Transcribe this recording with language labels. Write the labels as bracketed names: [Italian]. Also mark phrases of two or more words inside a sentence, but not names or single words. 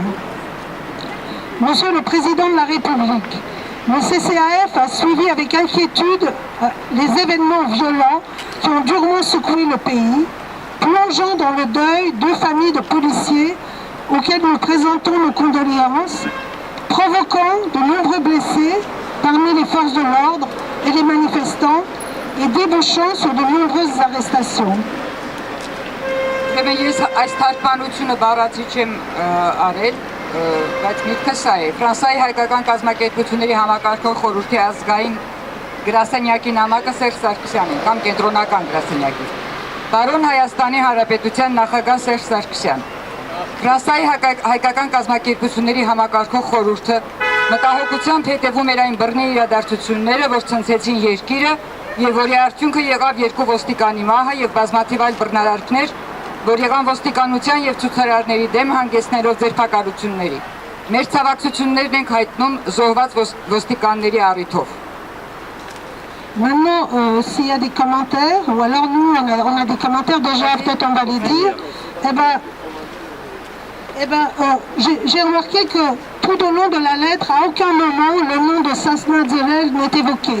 [French] Monsieur le Président de la République, le CCAF a suivi avec inquiétude les événements violents qui ont durement secoué le pays, plongeant dans le deuil deux familles de policiers auxquelles nous présentons nos condoléances, provoquant de nombreux blessés parmi les forces de l'ordre et les manifestants et débouchant sur de nombreuses arrestations. [Armenian] Բայց միտքը սա է, Ֆրանսիայի հայկական կազմակերպությունների համակարգող խորհրդի ազգային գրասենյակի նամակը Սերժ Սարգսյանին կամ կենտրոնական գրասենյակի։ Պարոն Հայաստանի Հանրապետության նախագահ Սերժ Սարգսյան, Ֆրանսիայի հայկական կազմակերպությունների համակարգող խորհուրդը մտահոգությամբ հետևում էր այն բռնի իրադարձությունները, որ ցնցեցին երկիրը եւ որի արդյունքը եղավ երկու ոստիկանի մահը եւ բազմաթիվ այլ բռնարարքներ, որ եղան ոստիկանության եւ ցուցարարների դեմ հանգեցնելով ձերբակալությունների։ Մեր ցավակցություններն ենք հայտնում զոհված ոստիկանների առիթով։ [French] Maintenant, s'il y a des commentaires, ou alors nous, on a des commentaires déjà, peut-être on va les dire, j'ai remarqué que tout au long de la lettre, à aucun moment, le nom de Sasna Zerel n'est évoqué.